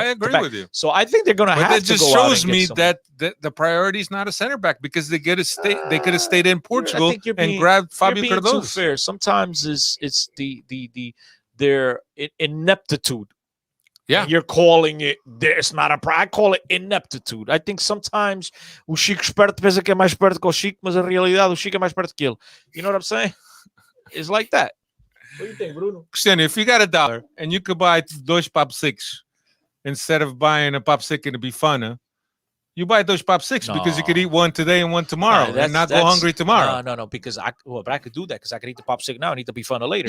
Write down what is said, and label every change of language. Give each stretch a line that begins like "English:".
English: I agree with you. So I think they're going to have to go. But that just shows me that the priority is not a center back because they could have stayed. They could have stayed in Portugal and grabbed Fabio Cardoso. Too fair. Sometimes it's their ineptitude. Yeah, and you're calling it. It's not a. I call it ineptitude. I think sometimes
Portuguese: o Chico esperto pensa que é mais esperto que o Chico, mas a realidade o Chico é mais esperto que ele.
English: You know what I'm saying? It's like that. What do you think, Bruno? Cristiano, if you got $1 and you could buy dois Pop 6 instead of buying a Pop 6 and it'd be funner, you buy those Pop 6 because you could eat one today and one tomorrow and not go hungry tomorrow. No, because but I could do that because I could eat the Pop 6 now and eat the be funner later.